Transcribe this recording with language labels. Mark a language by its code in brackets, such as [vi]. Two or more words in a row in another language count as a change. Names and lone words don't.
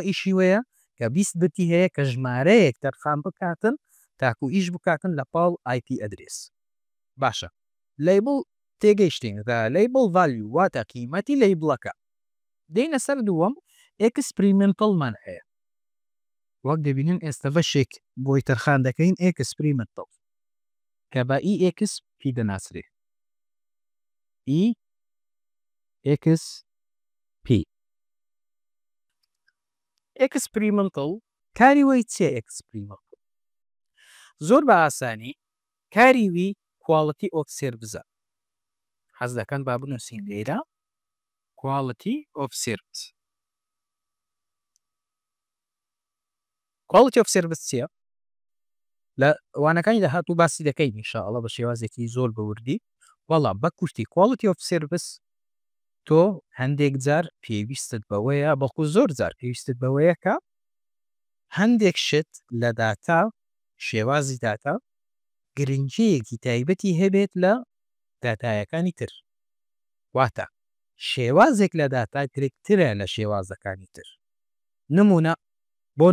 [ckb] ئیشی وەیە کە 20 بتی هەیە کە ژمارەیەک تەرخان بکاتن تاکو ئیش بکاتن لە پاڵ IP ئەدرێس باشە لەیبڵ تێگەیشتین لەیبڵ ڤالیو واتە قیمەتی لەیبڵەکە دێنە سەر دووەم ئێکسپریمنتڵمان هەیە وەک دەبینن ئێستا بەشێک بۆی تەرخان دەکەین ئێکسپریمنتڵ کە بە EX پی دەناسرێ EXP ئێکسپریمنتڵ کاری وەی چێ ئێکسپریمنتڵ زۆر بە ئاسانی کاری وی [en] quality of service [ckb] حەز دەکەن با بنووسین لێرە [en] quality of service quality of service [ckb] چییە؟ لە وانەکانی داهاتوو باسی دەکەین ئینشاءڵڵا بە شێوازێکی زۆر بەوردی وەڵام بە کورتی [en] quality of service [ckb] تۆ هەندێک جار پێویستت بەوەیە بەڵکو زۆر جار پێویستت بەوەیە کە هەندێک شت لە داتا شێوازی داتا گرنگیەکی تایبەتی هەبێت لە داتایەکانی تر واتە شێوازێک لە داتا گرنگترە لە شێوازەکانی تر نمونە بۆ